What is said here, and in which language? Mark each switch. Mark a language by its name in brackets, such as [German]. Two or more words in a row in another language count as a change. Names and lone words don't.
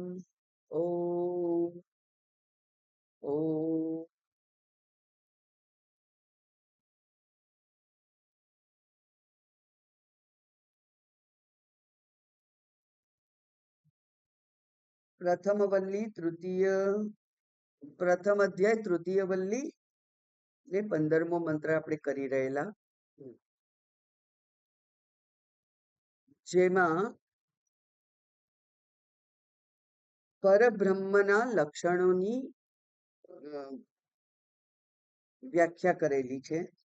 [Sanskrit] ओम ओम। [Gujarati] પ્રથમ વલ્લી તૃતીય પ્રથમ અધ્યાય તૃતીય વલ્લી ને 15મો મંત્ર આપણે કરી રહેલા, જેમાં પરબ્રહ્મના લક્ષણોની વ્યાખ્યા કરેલી છે.